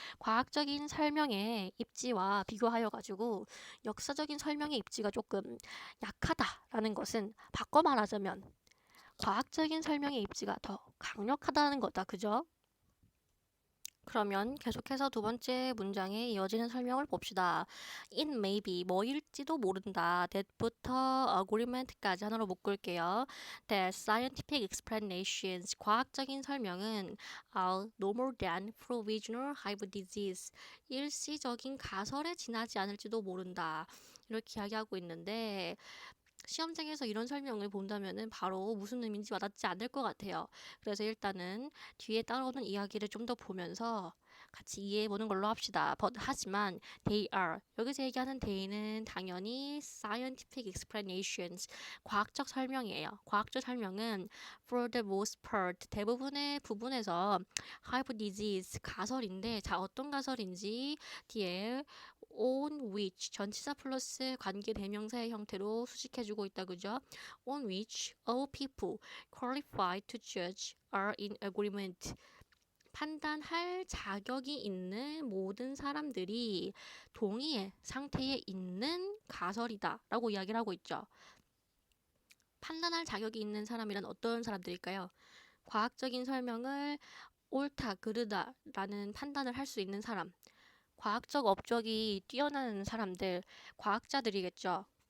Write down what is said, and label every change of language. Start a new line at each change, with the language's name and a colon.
Korean: 과학적인 설명의 입지와 비교하여 가지고 역사적인 설명의 입지가 조금 약하다라는 것은 바꿔 말하자면 과학적인 설명의 입지가 더 강력하다는 거다. 그죠? 그러면 계속해서 두 번째 문장에 이어지는 설명을 봅시다.
English: It may be,
Korean: 뭐일지도 모른다. that부터 agreement까지 하나로 묶을게요.
English: That scientific explanations,
Korean: 과학적인 설명은
English: are no more than provisional hypotheses,
Korean: 일시적인 가설에 지나지 않을지도 모른다. 이렇게 이야기하고 있는데 시험장에서 이런 설명을 본다면은 바로 무슨 의미인지 와닿지 않을 것 같아요. 그래서 일단은 뒤에 따라오는 이야기를 좀 더 보면서 같이 이해해보는 걸로 합시다. 하지만
English: they are,
Korean: 여기서 얘기하는 they는 당연히
English: scientific explanations,
Korean: 과학적 설명이에요. 과학적 설명은
English: for the most part,
Korean: 대부분의 부분에서 hypothesis, 가설인데 자 어떤 가설인지 뒤에 on which, 전치사 플러스 관계 대명사의 형태로 수식해주고 있다, 그죠?
English: on which all people qualified to judge are in agreement.
Korean: 판단할 자격이 있는 모든 사람들이 동의의 상태에 있는 가설이다 라고 이야기를 하고 있죠. 판단할 자격이 있는 사람이란 어떤 사람들일까요? 과학적인 설명을 옳다, 그르다 라는 판단을 할 수 있는 사람, 과학적 업적이 뛰어난 사람들, 과학자들이겠죠.